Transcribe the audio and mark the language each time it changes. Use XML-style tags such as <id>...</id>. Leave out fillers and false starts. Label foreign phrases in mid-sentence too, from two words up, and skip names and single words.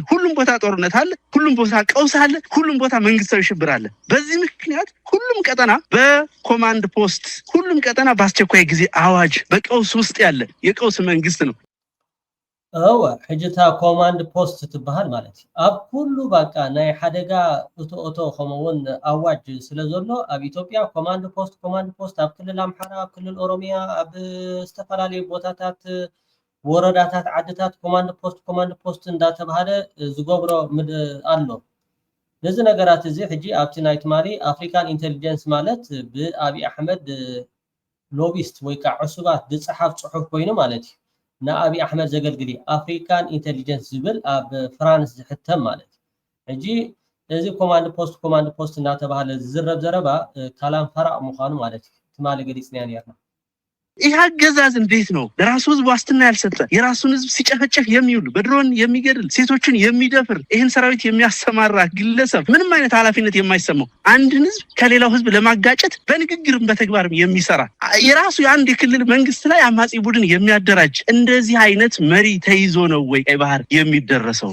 <am>ሁሉም ቦታ ጦርነት አለ፣ ሁሉም ቦታ ቀውስ አለ፣ ሁሉም ቦታ መንግስታዊ ሽብር አለ። በዚህ ምክንያት ሁሉም ቀጠና በኮማንድ ፖስት፣ ሁሉም ቀጠና በአስቸኳይ ጊዜ አዋጅ በቀውስ ውስጥ ያለ የቀውስ መንግስት ነው።</am> <ti>ሕጅታ ኮማንድ ፖስት ትበሃል ማለት ኣብ ኩሉ በቃ ናይ ሓደጋ እቶ ከምውን አዋጅ ስለዘሎ ኣብ ኢትዮጵያ ኮማንድ ፖስት ኣብ ክልል ኣምሓራ፣ ኣብ ክልል ኦሮሚያ፣ ኣብ ዝተፈላለዩ ቦታታት ወረዳታት ዓድታት ኮማንድ ፖስት እንዳተባሃለ ዝገብሮ ኣሎ። ነዚ ነገራት እዚ ሕጂ ኣብቲ ናይ ትማሊ አፍሪካን ኢንተሊጀንስ ማለት ብአብይ አሕመድ ሎቢስት ወይ ከዓ ዕሱባት ዝፅሓፍ ፅሑፍ ኮይኑ ማለት እዩ። ንአብይ አሕመድ ዘገልግል አፍሪካን ኢንተሊጀንስ ዝብል ኣብ ፍራንስ ዝሕተም ማለት ሕጂ እዚ ኮማንድ ፖስት እናተባሃለ ዝዝረብ ዘረባ</ti> <ar>كلام فارغ</ar> <ti>ምዃኑ ማለት እዩ። ትማሊ ገሊፅና ነርና</ti> <am>ይህ አገዛዝ እንዴት ነው ለራሱ ህዝብ ዋስትና ያልሰጠ የራሱን ህዝብ ሲጨፈጨፍ የሚውል በድሮን የሚገድል ሴቶችን የሚደፍር ይህን ሰራዊት የሚያሰማራ ግለሰብ ምንም አይነት ኃላፊነት የማይሰማው አንድን ህዝብ ከሌላው ህዝብ ለማጋጨት በንግግርም በተግባርም የሚሰራ የራሱ የአንድ የክልል መንግስት ላይ አማጺ ቡድን የሚያደራጅ እንደዚህ አይነት መሪ ተይዞ ነው ወይ ቀይ ባህር የሚደረሰው?</am>